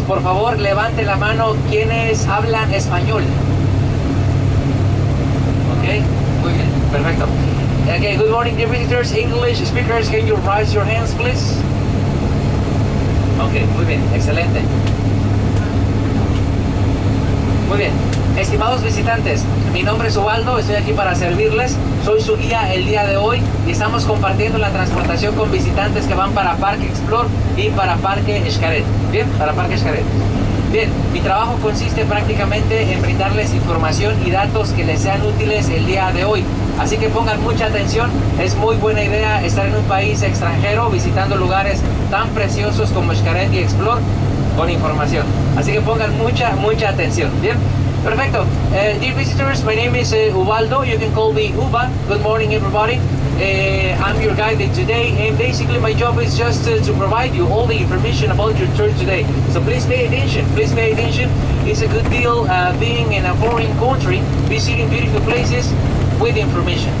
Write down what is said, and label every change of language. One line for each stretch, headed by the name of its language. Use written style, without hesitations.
Spanish: Por favor, levante la mano quienes hablan español. Ok, muy bien, perfecto.
English: Okay, good morning dear visitors, English speakers, can you raise your hands please?
Spanish: Ok, muy bien, excelente. Muy bien, estimados visitantes, mi nombre es Ubaldo, estoy aquí para servirles, soy su guía el día de hoy y estamos compartiendo la transportación con visitantes que van para Parque Explore y para Parque Xcaret. Bien, para Parque Xcaret. Bien, mi trabajo consiste prácticamente en brindarles información y datos que les sean útiles el día de hoy. Así que pongan mucha atención, es muy buena idea estar en un país extranjero visitando lugares tan preciosos como Xcaret y Explore con información. Así que pongan mucha atención. Bien, perfecto.
English: Dear visitors, my name is Ubaldo. You can call me Uba. Good morning, everybody. I'm your guide today, and basically my job is just to provide you all the information about your tour today. So please pay attention. Please pay attention. It's a good deal being in a foreign country, visiting beautiful places with information.